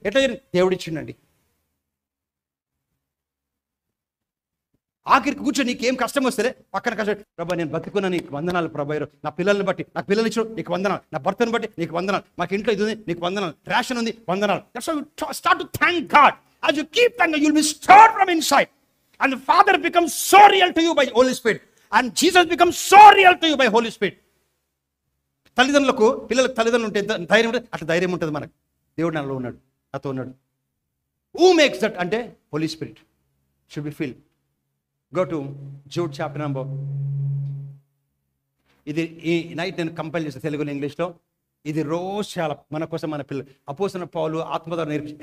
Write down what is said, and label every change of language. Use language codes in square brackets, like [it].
[te] ఎట్లా దేవుడు ఇచ్చిండండి. ఆఖరికి కూర్చొని నీకేం కష్టం వస్తే పక్కన కష్టం, ప్రభా నేను బతుకున్నా నీకు వందనాలు ప్రభా, నా పిల్లల్ని బట్టి, నాకు పిల్లలు ఇచ్చు నీకు వందనాలు, నా భర్తను బట్టి నీకు వందనాలు, మాకు ఇంట్లో ఇది ఉంది నీకు వందనాలు, రేషన్ ఉంది వందనాలు. [en] Start to thank God. As you keep thanking, you'll be stirred from inside. And the Father becomes so real to you by Holy Spirit. And Jesus becomes so real to you by Holy Spirit. [te] తల్లిదండ్రులకు పిల్లలకు తల్లిదండ్రులు ఉంటే ధైర్యం ఉంటుంది, అట్లా ధైర్యం ఉంటుంది మనకు. దేవుడు నాలో ఉన్నాడు, నాతో ఉన్నాడు. [en] Who makes that? అంటే Holy Spirit should be filled. Go to Jude chapter number. [te] ఇది ఈ నైట్ నేను కంపైల్ చేస్తాను తెలుగులో ఇంగ్లీష్లో. ఇది రోజు చాలా మన కోసం, మన పిల్లలు అపోస్తలుడైన పౌలు ఆత్మద్వారా నేర్పించి.